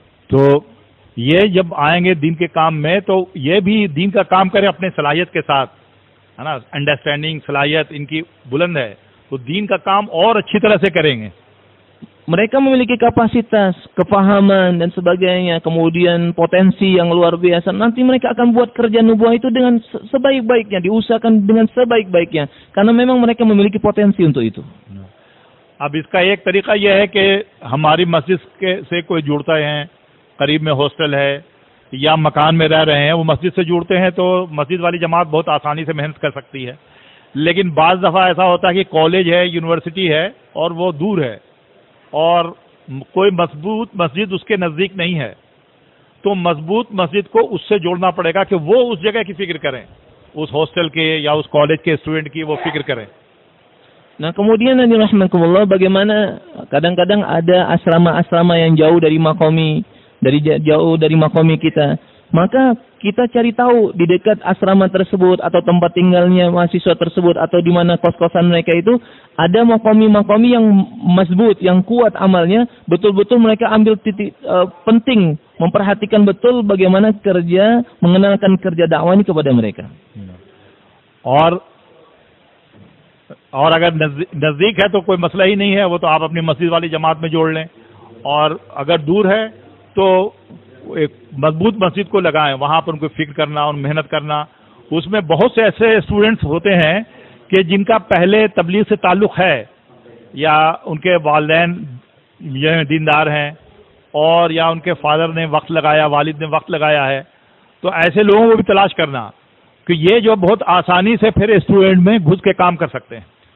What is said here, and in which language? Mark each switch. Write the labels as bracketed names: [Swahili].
[Hindi] तो ये जब आएंगे दीन के काम में, तो ये भी दीन का काम करें अपने सलाहियत के साथ, है ना। अंडरस्टैंडिंग, सलाहियत इनकी बुलंद है, तो दीन का काम और अच्छी तरह से करेंगे। [Indonesian] Mereka memiliki kapasitas, kepahaman dan sebagainya, kemudian potensi yang luar biasa. Nanti mereka akan buat kerja nubuah itu dengan sebaik-baiknya, diusahakan dengan sebaik-baiknya, karena memang mereka memiliki potensi untuk itu. [Hindi] अब इसका एक तरीका यह है कि हमारी मस्जिद से कोई जुड़ता है, करीब में हॉस्टल है या मकान में रह रहे हैं, वो मस्जिद से जुड़ते हैं, तो मस्जिद वाली जमात बहुत आसानी से मेहनत कर सकती है। लेकिन बाज़ दफ़ा ऐसा होता है कि कॉलेज है, यूनिवर्सिटी है और वो दूर है और कोई मजबूत मस्जिद उसके नज़दीक नहीं है, तो मजबूत मस्जिद को उससे जोड़ना पड़ेगा कि वो उस जगह की फिक्र करें, उस हॉस्टल के या उस कॉलेज के स्टूडेंट की वो फिक्र करें। [Indonesian] Nah, kemudian Nabi rahmatullah, bagaimana kadang-kadang ada asrama-asrama yang jauh dari makomi, jauh dari makomi kita. Maka kita cari tahu di dekat asrama tersebut atau tempat tinggalnya mahasiswa tersebut atau di mana kos-kosan mereka itu ada makomi-makomi yang mazbut, yang kuat amalnya, betul-betul mereka ambil titik penting, memperhatikan betul bagaimana kerja, mengenalkan kerja dakwah ini kepada mereka. [Hindi] और अगर नज़दीक है तो कोई मसला ही नहीं है, वो तो आप अपनी मस्जिद वाली जमात में जोड़ लें, और अगर दूर है तो एक मजबूत मस्जिद को लगाएं, वहाँ पर उनको फिक्र करना और मेहनत करना। उसमें बहुत से ऐसे स्टूडेंट्स होते हैं कि जिनका पहले तबलीग से ताल्लुक़ है या उनके वालिदैन ये दीनदार हैं और या उनके फादर ने वक्त लगाया, वालिद ने वक्त लगाया है, तो ऐसे लोगों को भी तलाश करना कि ये जो बहुत आसानी से फिर स्टूडेंट में घुस के काम कर सकते हैं।